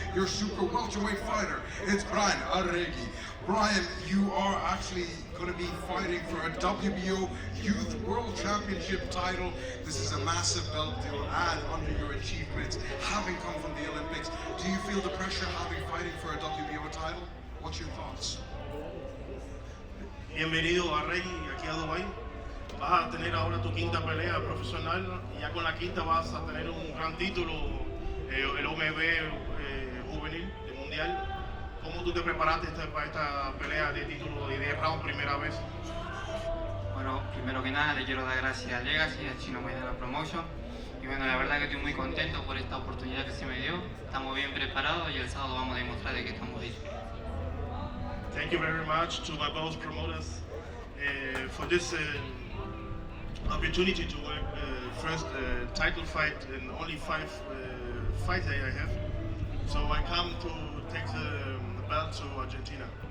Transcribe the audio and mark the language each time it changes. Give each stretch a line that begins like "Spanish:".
English: Your super welterweight fighter, it's Brian Arregui. Brian, you are actually going to be fighting for a WBO Youth World Championship title. This is a massive belt to add under your achievements, having come from the Olympics. Do you feel the pressure having fighting for a WBO title? What's your thoughts?
Spanish: Bienvenido Arregui aquí a Dubái. Vas a tener ahora tu quinta pelea profesional y ya con la quinta vas a tener un gran título, el OMB juvenil, el mundial. ¿Cómo tú te preparaste para esta pelea de título de 10 rounds primera vez? Bueno, primero que nada le quiero dar gracias a Legacy, al Chino Maidana Promotion. Y bueno, la verdad que estoy muy contento por esta oportunidad que se me dio. Estamos bien preparados y el sábado vamos a demostrar de que estamos hechos.
English: Thank you very much to my both promoters for this opportunity to work first title fight in only 5 fights that I have. So I come to take the belt to Argentina.